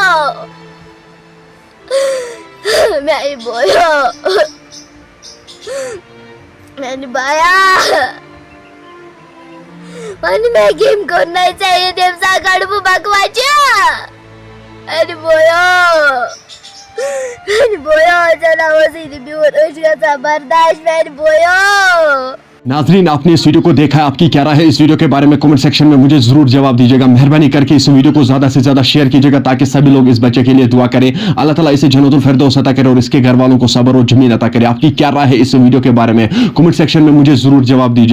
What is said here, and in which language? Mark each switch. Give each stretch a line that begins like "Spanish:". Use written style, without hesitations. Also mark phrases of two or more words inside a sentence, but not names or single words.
Kashmiri: میانہِ بویو میانہِ بایا وۄنۍ مےٚ کٔمۍ کوٚر نہٕ ژےٚ یہِ تَمہِ ساتہٕ کَڑٕ بہٕ بکواچہِ میانہِ بویو چلاوسٕے نہٕ میون أچھ گژھان برداش میانہِ بویو
Urdu: ناظرین, آپ نے اس ویڈیو کو دیکھا ہے، آپ کی کیا رائے ہے اس ویڈیو کے بارے میں
English: comment section
Urdu: میں مجھے ضرور جواب دیجیے گا. مہربانی کر کے اس ویڈیو کو زیادہ سے زیادہ شیئر کیجیے گا تاکہ سبھی لوگ اس بچے کے لیے دعا کریں. اللہ تعالیٰ اسے جنت الفردوس عطا کرے اور اس کے گھر والوں کو صبر اور زمین عطا کرے. آپ کی کیا رائے ہے اس ویڈیو کے بارے میں
English: comment section
Urdu: میں مجھے ضرور جواب دیجیے گا.